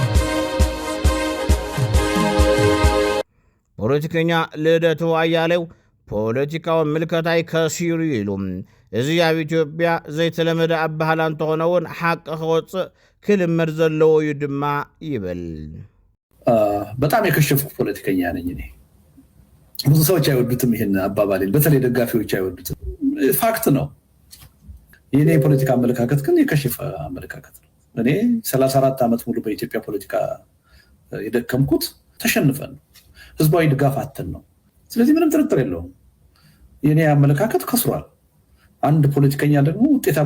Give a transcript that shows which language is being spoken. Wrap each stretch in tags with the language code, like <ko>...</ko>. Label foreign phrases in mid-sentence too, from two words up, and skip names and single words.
<ti>ፖለቲከኛ ልደቱ ኣያሌው ፖለቲካዊ ምልከታይ ከሲሩ ኢሉ እዚ ኣብ ኢትዮጵያ ዘይተለመደ ኣባህላ እንተኾነ እውን ሓቂ ክወፅእ ክልመድ ዘለዎ እዩ ድማ ይብል</ti> <am>በጣም የከሸፍኩ ፖለቲከኛ ነኝ እኔ ብዙ ሰዎች አይወዱትም ይሄን አባባሌን በተለይ ደጋፊዎች አይወዱትም ፋክት ነው የኔ ፖለቲካ አመለካከት ግን የከሸፈ አመለካከት ነው እኔ 34 ዓመት ሙሉ በኢትዮጵያ ፖለቲካ የደከምኩት ተሸንፈን ህዝባዊ ድጋፍ አጥተን ነው ስለዚህ ምንም ጥርጥር የለውም የኔ አመለካከት ከስሯል አንድ ፖለቲከኛ ደግሞ ውጤታማ</am>